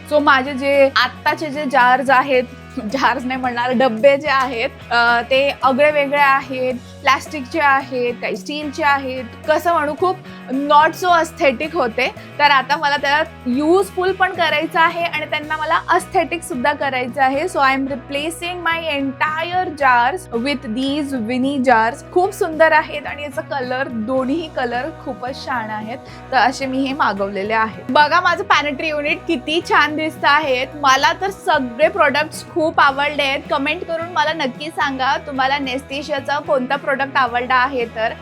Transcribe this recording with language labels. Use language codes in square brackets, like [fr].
[mr] So माझे जे आत्ताचे जे जार्स आहेत, जार्स नाही म्हणणार, डब्बे जे आहेत ते आगळे वेगळे आहेत. प्लास्टिकचे आहेत, काही स्टीलचे आहेत. कसं म्हणू, खूप [en] not so aesthetic [mr] होते. तर आता मला त्याला युजफुल पण करायचं आहे आणि त्यांना मला अस्थेटिक सुद्धा करायचं आहे. [en] So I am replacing my entire jars with these vinny jars. [mr] खूप सुंदर आहेत आणि याचा कलर, दोन्ही कलर खूपच छान आहेत. तर असे मी हे मागवलेले आहेत. बघा माझं पॅनेट्री युनिट किती छान दिसत आहेत. मला तर सगळे प्रोडक्ट्स खूप खूप आवडले आहेत. कमेंट करून मला नक्की सांगा तुम्हाला नेस्टिशियाचा कोणता प्रोडक्ट आवडला आहे तर.